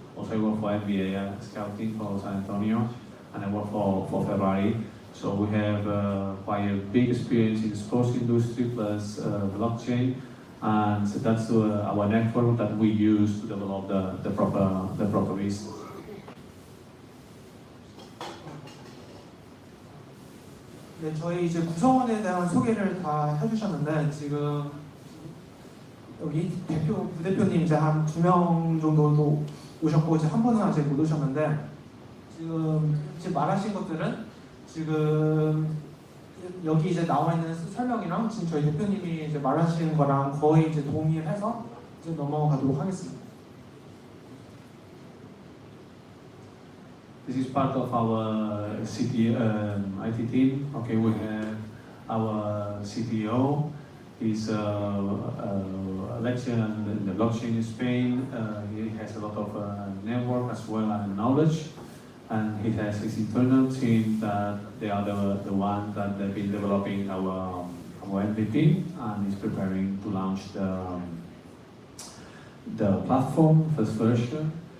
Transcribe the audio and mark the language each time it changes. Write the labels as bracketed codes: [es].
[en] Also I work for NBA scouting for San Antonio, and I work for Ferrari. So we have quite a big experience in the sports industry plus blockchain, and so that's our network that we use to develop the proper business. [ko] 네, 저희 이제 구성원에 대한 소개를 다 해주셨는데 지금 여기 부대표님 이제 한 2명 정도도 오셨고 이제 한 분은 아직 못 오셨는데 지금 말하신 것들은 지금 여기 이제 나와 있는 설명이랑 지금 저희 대표님이 이제 말하신 거랑 거의 이제 동의해서 이제 넘어가도록 하겠습니다. [en] This is part of our IT team. Okay, we have our CTO. He's a legend in the blockchain in Spain. He has a lot of network as well and knowledge. And he has his internal team that they are the ones that they've been developing our MVP, and is preparing to launch the platform, first version.